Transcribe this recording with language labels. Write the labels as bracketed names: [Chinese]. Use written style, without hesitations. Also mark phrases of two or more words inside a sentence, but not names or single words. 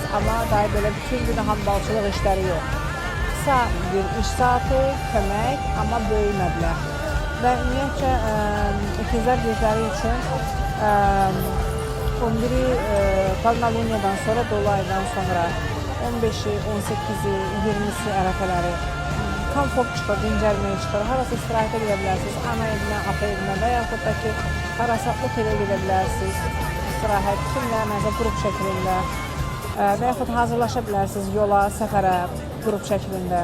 [Azerbaijani] Amma dahi belə bütün gün hambalçılıq işləri yox. Qısa bir iş saati, kömək, amma böyük məbləğ. Və ümumiyyətcə, ikizlər gücləri üçün 11-i Polnoluniyadan sonra, dolu aydan sonra 15-i, 18-i, 20-si ərəfələri komfort çıxır, dincəlməyə çıxır, harasa istirahətə gedə bilərsiniz, ana evinə, ata evinə və yaxud da ki, harasa otelə gedə bilərsiniz, istirahət, kimlərlə, qrup şəklində və yaxud hazırlaşa bilərsiniz yola, səfərə, qrup şəklində.